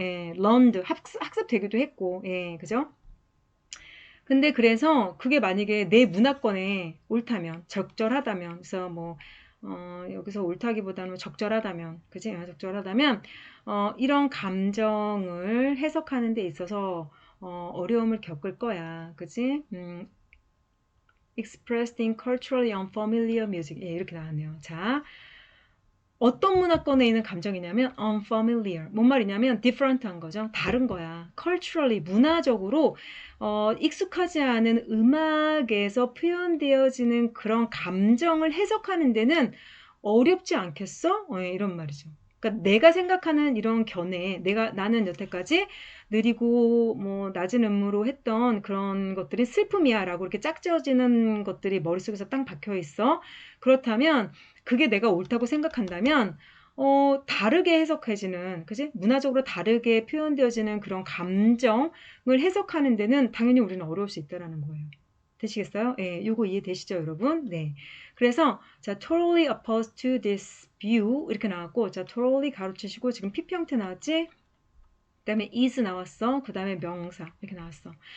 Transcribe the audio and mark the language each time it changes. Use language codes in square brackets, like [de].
[ko] 예, learned 학습되기도 했고, 예, 그죠? 근데 그래서 그게 만약에 내 문화권에 옳다면, 적절하다면, 그래서 뭐, 여기서 옳다기보다는 적절하다면, 그지? 적절하다면, 이런 감정을 해석하는 데 있어서, 어려움을 겪을 거야. 그지? [en] expressed in culturally unfamiliar music. [ko] 예, 이렇게 나왔네요. 자, 어떤 문화권에 있는 감정이냐면 unfamiliar. 뭔 말이냐면 different한 거죠. 다른 거야. culturally 문화적으로 익숙하지 않은 음악에서 표현되어지는 그런 감정을 해석하는 데는 어렵지 않겠어? 이런 말이죠. 그러니까 내가 생각하는 이런 견해, 나는 여태까지 느리고 뭐 낮은 음으로 했던 그런 것들이 슬픔이야라고 이렇게 짝지어지는 것들이 머릿속에서 땅 박혀 있어. 그렇다면 그게 내가 옳다고 생각한다면 다르게 해석해지는, 그지? 문화적으로 다르게 표현되어지는 그런 감정을 해석하는 데는 당연히 우리는 어려울 수 있다라는 거예요. 되시겠어요? 예, 요거 이해되시죠, 여러분? 네. [en] 그래서, 자, totally opposed to this view. [ko] 이렇게 나왔고, 자, totally 가로치시고, 지금 PP 형태 나왔지? 그 다음에 is 나왔어. 그 다음에 명사. 이렇게 나왔어.